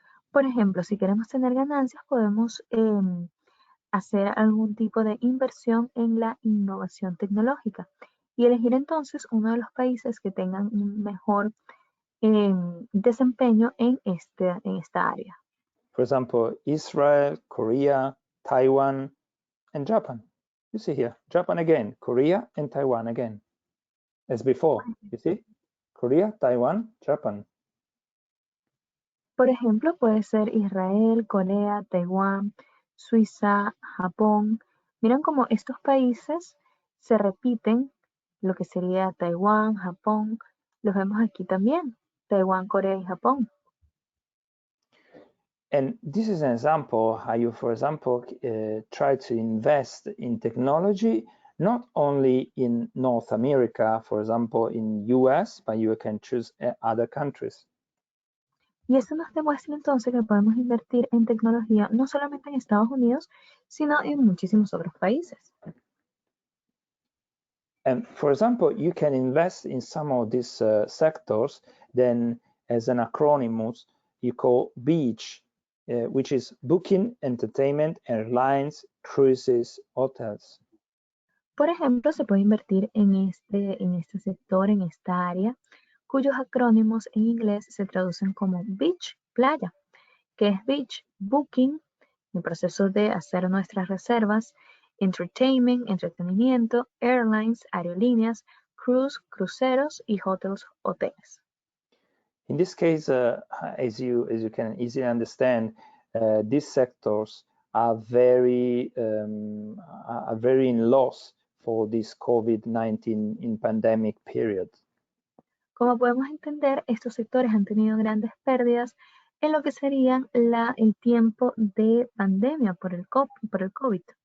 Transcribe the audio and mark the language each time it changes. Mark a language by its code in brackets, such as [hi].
[es] Por ejemplo, si queremos tener ganancias, podemos hacer algún tipo de inversión en la innovación tecnológica y elegir entonces uno de los países que tengan un mejor desempeño en esta área. [en] For example, Israel, Korea, Taiwan, and Japan. You see here, Japan again, Korea and Taiwan again. As before, you see? Korea, Taiwan, Japan. [es] Por ejemplo, puede ser Israel, Corea, Taiwán, Suiza, Japón. Miren cómo estos países se repiten, lo que sería Taiwán, Japón. Los vemos aquí también, Taiwán, Corea y Japón. [en] And this is an example how you, for example, try to invest in technology, not only in North America, for example, in US, but you can choose other countries. [es] Y esto nos demuestra entonces que podemos invertir en tecnología no solamente en Estados Unidos, sino en muchísimos otros países. [en] And for example, you can invest in some of these sectors, then as an acronym, you call BEACH, which is Booking, Entertainment, Airlines, Cruises, Hotels. [es] Por ejemplo, se puede invertir en este sector, en esta área, cuyos acrónimos en inglés se traducen como beach, playa, que es beach, booking, el proceso de hacer nuestras reservas, entertainment, entretenimiento, airlines, aerolíneas, cruise, cruceros y hotels, hoteles. [en] In this case, as you can easily understand, these sectors are very in loss for this COVID-19 in pandemic period. [es] Como podemos entender, estos sectores han tenido grandes pérdidas en lo que serían el tiempo de pandemia por el COVID.